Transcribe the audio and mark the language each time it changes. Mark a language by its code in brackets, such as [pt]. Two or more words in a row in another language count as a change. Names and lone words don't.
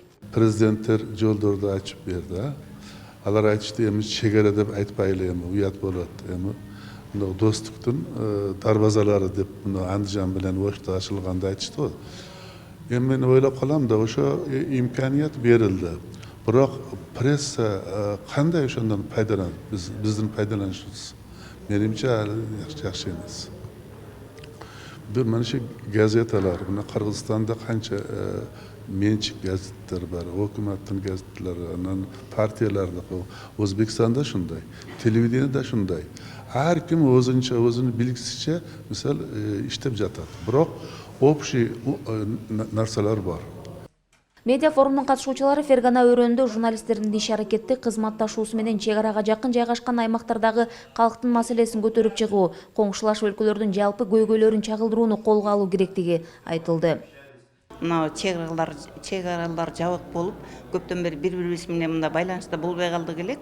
[ky] Президенттер жолдорду ачып берди. Алар айтышты, эми чегара деп айтпайлы, эми уят болот, эми достуктун дарбазалары деп Андижан менен Ошто ачылганда айтышты. Мен ойлап калам да, ошо имканият берилди. Бирок пресса кандай ошондон пайдаланат? Биздин пайдаланышыбыз менимче жакшы эмес. [uz] Бир mana shu gazetalar, buni Qirg'izistonda qancha menchik gazetalar bor, hukumatning gazetalari, anan partiyalarda, O'zbekistonda shunday, televideniyada shunday. Har kim o'zini bilgisicha, misol ishlab жатат. Biroq общий narsalar bor. [ky] Медиа форумдун катышуучулары Фергана өрөөнүндө журналисттердин иш-аракети кызматташуусу менен чек арага жакын жайгашкан аймактардагы калктын маселесин көтөрүп чыгуу, коңшулаш өлкөлөрдүн жалпы көйгөйлөрүн чагылдырууну колго алуу керектиги айтылды. Мына чек аралар жабык болуп, көптөн бери бири-бирибиз менен мында байланышта болбой калдык элек.